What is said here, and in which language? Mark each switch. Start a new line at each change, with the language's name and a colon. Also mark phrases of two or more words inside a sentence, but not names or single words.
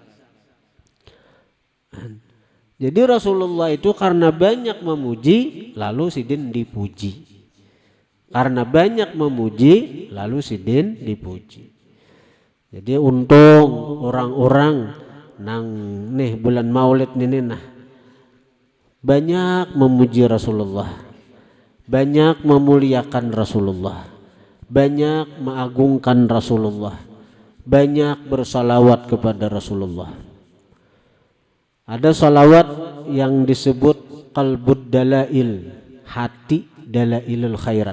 Banjar: Jadi Rasulullah itu karena banyak memuji lalu sidin dipuji. Karena banyak memuji lalu sidin dipuji. Jadi untung orang-orang nang nih bulan Maulid ini nah banyak memuji Rasulullah,
Indonesian: banyak memuliakan Rasulullah, banyak mengagungkan Rasulullah, banyak bersalawat kepada Rasulullah. Ada salawat yang disebut qalbud dalail, hati dalailul khairat.